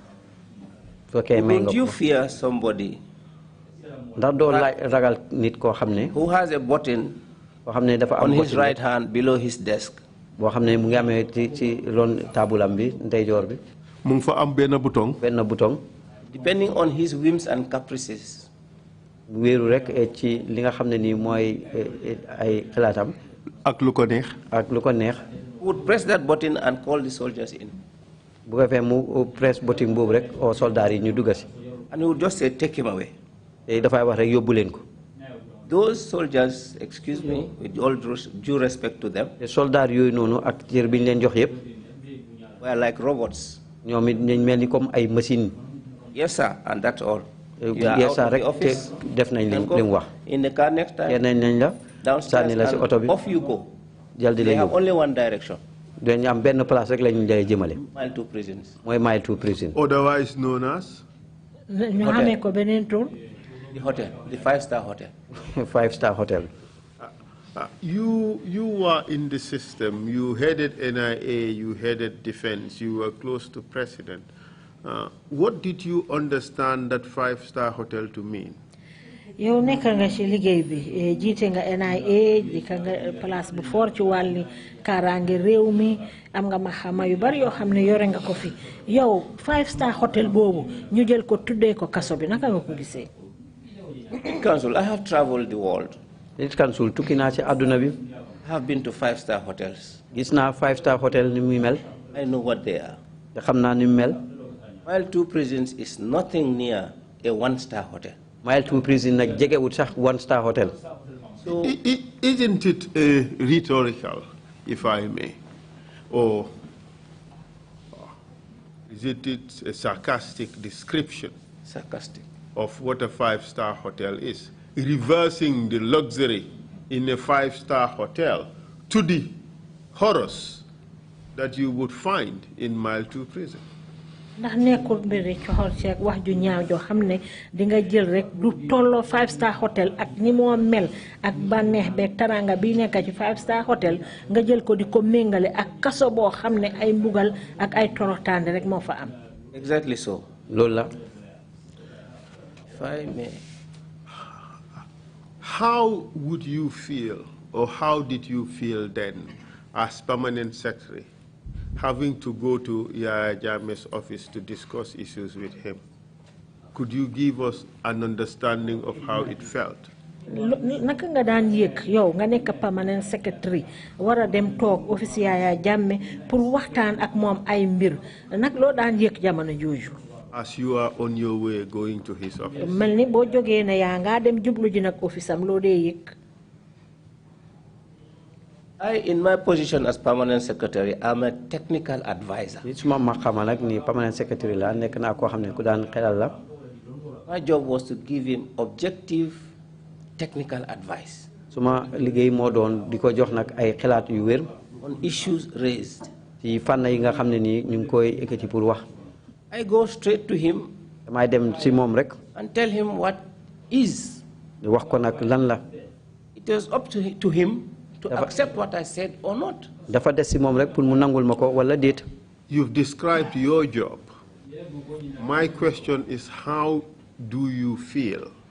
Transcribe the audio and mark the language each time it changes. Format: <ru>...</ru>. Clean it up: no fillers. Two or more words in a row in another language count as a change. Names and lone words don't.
<en>Would you fear somebody</en> <wo>ndax doo ragal nit koo xam ne.</wo> <en>who has a button</en> <wo>koo xam ne dafa am</wo> <en>on his right hand below his desk?</en> <wo>boo xam ne mu ngi amee ci ron taabulam bi ndeyjoor bi. mu ngi fa am benn bouton.</wo> <en>Depending on his whims and caprices.</en> <wo>wéeru rek ci li nga xam ne nii mooy ay xalaatam. ak lu ko neex.</wo> <en>Would press that button and call the soldiers in.</en> <wo>bu ko fee mu</wo> <en>press button</en> <wo>boobu rek o soldat yi ñu dugga si.</wo> <en>And he would just say, take him away.</en> <wo>dafay wax rek yóbbu leen ko.</wo> <en>Those soldiers, excuse me, with all due respect to them,</en> <wo>soldat yooyu noonu ak cër bi ñu leen jox yëpp.</wo> <en>were like robots.</en> <wo>ñoom it ñu mel ni comme ay machine.</wo> <en>Yes sir, and that's all. Yes sir</en> <wo>rek te def nañ li mu wax.</wo> <en>In the car next time.</en> <wo>yeneen nañ la.</wo> <en>Downstairs and off you go. They have only one direction.</en> <wo>dañu am benn place rek lañu lay jëmale.</wo> <en>Mile 2 prisons.</en> <wo>mooy Mile 2 prison.</wo> <en>Otherwise known as.</en> <wo>ñu xamee ko beneen tur.</wo> <en>The hotel, the 5-star hotel. 5-star hotel. You were in the system. You headed NIA. You headed defense. You were close to president. What did you understand that 5-star hotel to mean?</en> <wo>yow nekk nga ci liggéey bi jiite nga NIA di ka nga place bu fort ci wàlli kaaraange réew mi am nga maxama yu bari yoo xam ne yore nga ko fi yow</wo> <en>5-star hotel</en> <wo>boobu ñu jël ko tuddee ko kaso bi naka nga ko gisee.</wo> <en>Council, I have traveled the world.</en> <wo>Council tukki naa ci àdduna bi.</wo> <en>I have been to 5-star hotels.</en> <wo>gis naa</wo> <en>5-star hotel</en> <wo>ni muy mel.</wo> <en>I know what they are.</en> <wo>te xam naa ni mu mel.</wo> <en>Mile 2 prisons is nothing near a 1-star hotel.</en> <wo>Mile 2 prison nag jegewut sax</wo> <en>1-star hotel. So, isn't it rhetorical, if I may, or is it a sarcastic description? Sarcastic. Of what a 5-star hotel is, reversing the luxury in a 5-star hotel to the horrors that you would find in Mile 2 prison.</en> <wo>ndax nekkul mbiri coxor ci ak wax ju ñaaw joo xam ne di nga jël rek du tolloo</wo> <en>5-star hotel</en> <wo>ak ni moo mel ak bànneex beeg taranga bi nekk ci</wo> <en>5-star hotel</en> <wo>nga jël ko di ko méngale ak kaso boo xam ne ay mbugal ak ay toroxtaande rek moo fa am.</wo> <en>Exactly so.</en> <wo>loolu la.</wo> <en>If I may. How would you feel, or how did you feel then, as permanent secretary, having to go to Yaya Jammeh's office to discuss issues with him? Could you give us an understanding of how it felt?</en> <wo>naka nga daan yëg yow nga nekk</wo> <en>permanent secretary</en> <wo>war a dem toog office Yaya Jammeh pour waxtaan ak moom ay mbir nag loo daan yëg jamono jooju.</wo> <en>As you are on your way going to his office.</en> <wo>mel ni boo jógee ne yaa ngaa dem jublu ji nag office am loo dee yëg.</wo> <en>In my position as permanent secretary, I'm a technical advisor. permanent secretary</en> <wo>la nekk naa koo xam ne ku daan xelal la.</wo> <en>My job was to give him objective technical advice.</en> <wo>suma liggéey moo doon di ko jox nag ay xalaat yu wér.</wo> <en>On issues raised.</en> <wo>ci fànn yi nga xam ne nii ñu ngi koy ekkati pour wax.</wo> <en>I go straight to him.</en> <wo>damay dem ci moom rek.</wo> <en>And tell him what is.</en> <wo>wax ko nag lan la.</wo> <en>It was up to him to accept what I said or not.</en> <wo>dafa des ci moom rek pour mu nangul ma ko wala déet.</wo> <en>you've described your job. My question is, how do you feel?</en>